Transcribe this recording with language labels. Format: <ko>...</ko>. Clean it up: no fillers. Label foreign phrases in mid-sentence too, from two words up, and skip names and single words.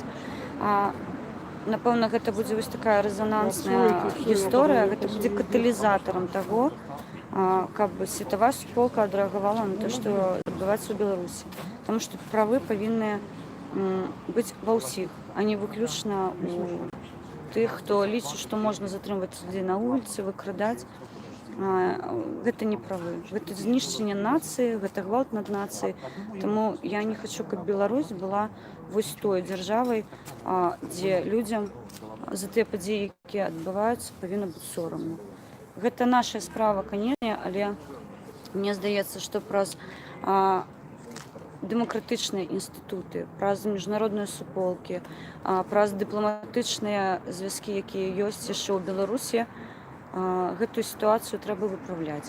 <uk>Напевно, це буде ось така резонансна історія, це буде каталізатором того, щоб світова суполка відреагувала на те, що відбувається у Білорусі. Тому що прави повинні бути во всіх, а не виключно у тих, хто лічить, що можна затримувати людей на вулиці, викрадати.</uk> <be>Гэта не правы, гэта знішчэнне нацыі, гэта гвалт над нацыяй. Таму я не хочу, каб Беларусь была вось той дзяржавай, дзе людзям за тыя падзеі, якія адбываюцца, павінна быць сорамна. Гэта наша справа, канечне, але мне здаецца, што праз дэмакратычныя інстытуты, праз міжнародныя суполкі, праз дыпламатычныя звязкі, якія ёсць яшчэ ў Беларусі, гэтую сітуацыю трэба выпраўляць.</be>